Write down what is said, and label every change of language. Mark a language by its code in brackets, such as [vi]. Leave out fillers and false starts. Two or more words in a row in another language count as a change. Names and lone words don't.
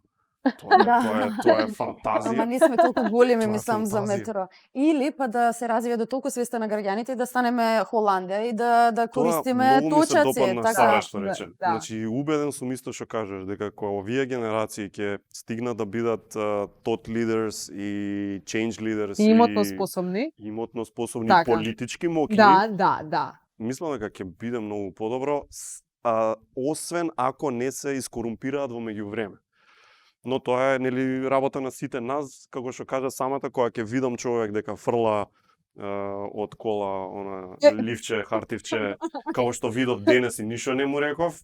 [mk] Тоа е Ама фантазија. не сме толку големи, Тоа е мислам, за фантазија. метро. Или па да се развие до толку свеста на граѓаните и да станеме Холандија и да користиме многу ми се точаци. допадна Така. Сара што рече. Да. Значи, убеден сум исто што кажеш, дека кога овие генерации ќе стигнат да бидат [en] thought leaders [mk] и [en] change leaders [mk] И имотно способни. имотно способни, Така. политички мокни, Да, да, да. мислам дека ќе биде многу подобро, освен ако не се искорумпираат во меѓувреме. Но тоа е нели работа на сите нас, како што кажа самата, кога ќе видам човек дека фрла од кола она ливче, хартивче, како што видов денес и ништо не му реков.